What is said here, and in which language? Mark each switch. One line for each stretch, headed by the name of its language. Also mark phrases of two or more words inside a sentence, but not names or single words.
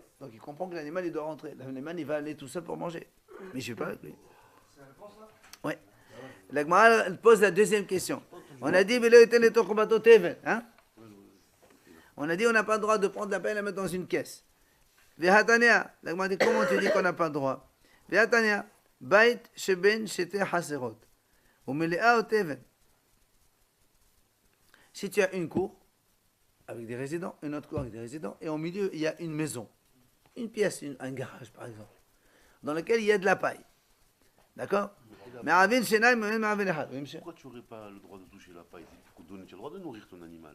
French: Donc il comprend que l'animal il doit rentrer. L'animal il va aller tout seul pour manger. Mais je ne vais pas avec lui. Oui. La Gemara pose la deuxième question. On a dit, hein? On a dit on n'a pas le droit de prendre la paille et la mettre dans une caisse. Vehatania. La Gemara dit comment tu dis qu'on n'a pas le droit? Vehatania.
Hebrew: בית שבין שתי חצרות. ומלאה תבן.
French: Si tu as une cour avec des résidents, une autre cour avec des résidents, et au milieu il y a une maison, une pièce, un garage par exemple, dans lequel il y a de la paille. D'accord?
Hebrew: מעין שנים מעין אחד.
French: Oui, monsieur. Pourquoi tu n'aurais pas le droit de toucher la paille? Tu as le droit de nourrir ton animal.